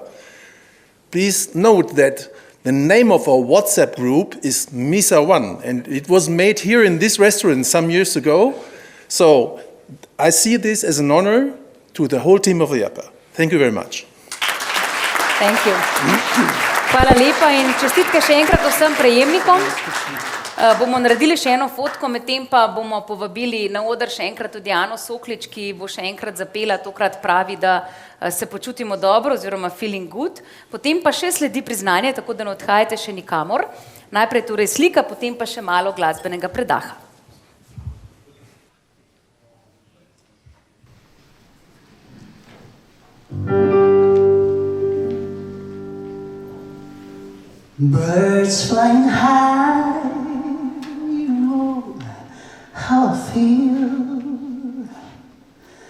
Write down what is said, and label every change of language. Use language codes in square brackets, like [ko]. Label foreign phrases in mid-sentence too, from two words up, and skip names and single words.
[en] Please note that the name of our WhatsApp group is MISA One, and it was made here in this restaurant some years ago. So I see this as an honor to the whole team of EAPA. Thank you very much. Thank you. [sl] Hvala lepa in čestitke še enkrat vsem prejemnikom. Bomo naredili še eno fotko, medtem pa bomo povabili na oder še enkrat tudi Ano Soklič, ki bo še enkrat zapela, tokrat pravi, da se počutimo dobro oziroma [en] feeling good. [sl] Potem pa še sledi priznanje, tako da ne odhajate še nikamor. Najprej torej slika, potem pa še malo glasbenega predaha. [en] Birds flying high, you know how I feel.